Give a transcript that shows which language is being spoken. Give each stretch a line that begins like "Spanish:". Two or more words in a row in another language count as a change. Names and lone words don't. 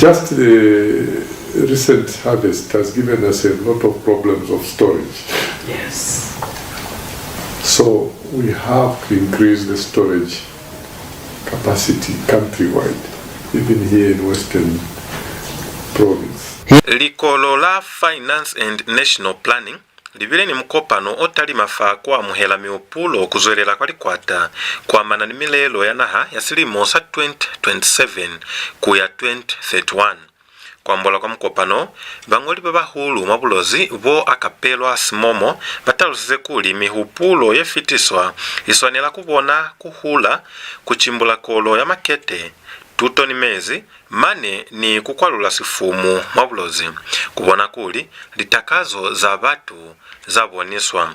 English: Just the recent harvest has given us a lot of problems of storage. Yes. So we have to increase the storage capacity countrywide, even here in Western Province.
Lozi: Likolo la Finance and National Planning libile ni mukopano otali mafa kwa muhela miupulo kuzwelela kwa likwata kwa manani milelo yanaha ya SILIMO sa 2027 kuya 2031. Kwa mbola kwa mukopano, bang'oli babahulu mwa Bulozi bo akapelwa simomo batalusize kuli mihupulo yefitiswa iswanela kubona kuhula kuchimbula kolo ya makete tutoni mezi mane ni kukwalula sifumu mwa Bulozi kubona kuli litakazo za batu zaboniswa.